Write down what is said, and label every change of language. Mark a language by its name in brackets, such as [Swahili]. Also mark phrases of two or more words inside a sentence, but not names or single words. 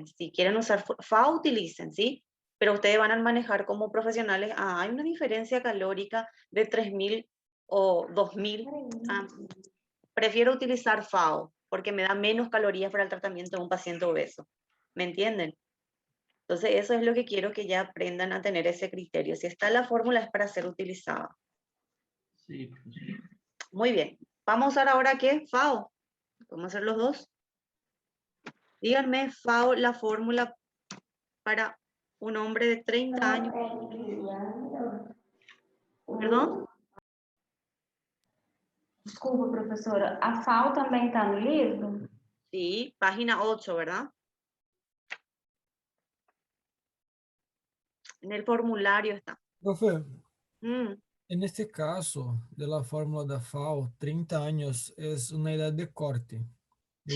[Spanish] Si quieren usar FAO, utilicen, ¿sí? Pero ustedes van a manejar como profesionales, hay una diferencia calórica de 3.000 o 2.000. Prefiero utilizar FAO porque me da menos calorías para el tratamiento de un paciente obeso. ¿Me entienden? Entonces, eso es lo que quiero que ya aprendan a tener ese criterio. Si está la fórmula, es para ser utilizada. [Portuguese] Sim, professor. [Spanish] Muy bien. Vamos a usar ahora, ¿qué? FAO. Vamos a hacer los dos. Díganme, FAO, la fórmula para un hombre de 30 años. ¿Perdón? [Portuguese] Desculpa, professora. A FAO também está no livro? [Spanish] Sí, página 8, ¿verdad? En el formulario está. Profe, Mm, en este caso de la fórmula da FAO, 30 años es una edad de corte, de